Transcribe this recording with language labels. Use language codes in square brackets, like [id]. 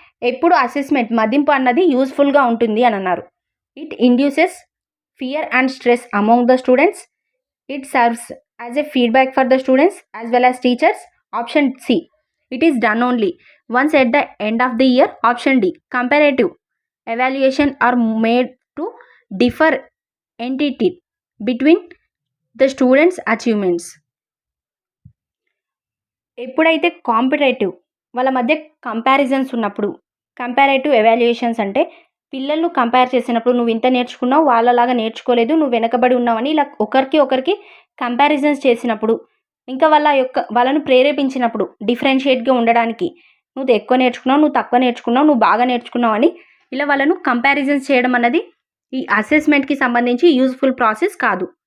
[te] ఎప్పుడు అసెస్మెంట్ మదింపు అన్నది యూస్ఫుల్గా ఉంటుంది అని అన్నారు. [en] It induces fear and stress among the students. It serves as a feedback for the students as well as teachers. Option C. It is done only once at the end of the year. Option D. Comparative evaluation are made to differ entity between the students' achievements. [te] ఎప్పుడైతే competitive వాళ్ళ మధ్య comparisons ఉన్నప్పుడు, comparative evaluations అంటే పిల్లలు compare చేసినప్పుడు నువ్వు ఇంత నేర్చుకున్నావు, వాళ్ళలాగా నేర్చుకోలేదు, నువ్వు వెనకబడి ఉన్నావని ఇలా ఒకరికి కంపారిజన్స్ చేసినప్పుడు, ఇంకా వాళ్ళను ప్రేరేపించినప్పుడు డిఫరెన్షియేట్గా ఉండడానికి, నువ్వు ఎక్కువ నేర్చుకున్నావు, నువ్వు తక్కువ నేర్చుకున్నావు, నువ్వు బాగా నేర్చుకున్నావు అని ఇలా వాళ్ళను కంపారిజన్స్ చేయడం అన్నది ఈ అసెస్మెంట్కి సంబంధించి యూజ్ఫుల్ ప్రాసెస్ కాదు.